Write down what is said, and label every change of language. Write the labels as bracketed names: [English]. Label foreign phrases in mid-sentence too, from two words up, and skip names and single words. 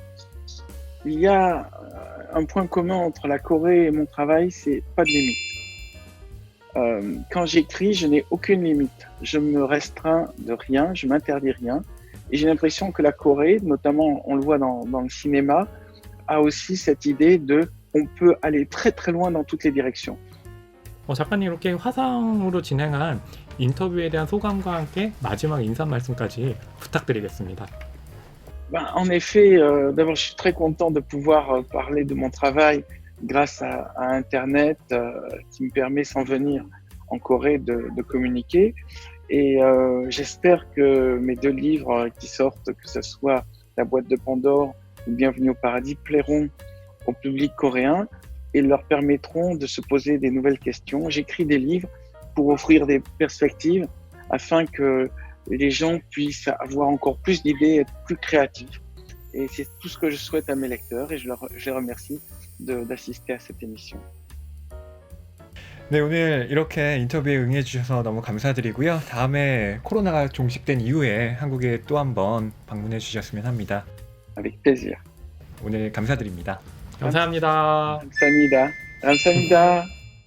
[French] Il y a un point commun entre la Corée et mon travail, c'est pas de limite. Quand j'écris, je n'ai aucune limite. Je me restreins de rien, je m'interdis rien. Et j'ai l'impression que la Corée, notamment on le voit dans le cinéma, a aussi cette idée de on peut aller très très loin dans toutes les directions. [Korean] 작가님 이렇게 화상으로 진행한 인터뷰에 대한 소감과 함께 마지막 인사 말씀까지 부탁드리겠습니다. [French] En effet, d'abord je suis très content de pouvoir parler de mon travail grâce à Internet qui me permet sans venir en Corée de communiquer. Et j'espère que mes 2 livres qui sortent, que ce soit La boîte de Pandore ou Bienvenue au paradis, plairont au public coréen et leur permettront de se poser des nouvelles questions. J'écris des livres pour offrir des perspectives afin que les gens puissent avoir encore plus d'idées, être plus créatifs. Et c'est tout ce que je souhaite à mes lecteurs et je les remercie d'assister à cette émission. [Korean] 네, 오늘 이렇게 인터뷰에 응해 주셔서 너무 감사드리고요. 다음에 코로나가 종식된 이후에 한국에 또 한번 방문해 주셨으면 합니다. [French] Avec plaisir. [Korean] 오늘 감사드립니다. 감사합니다. 감사합니다. 감사합니다.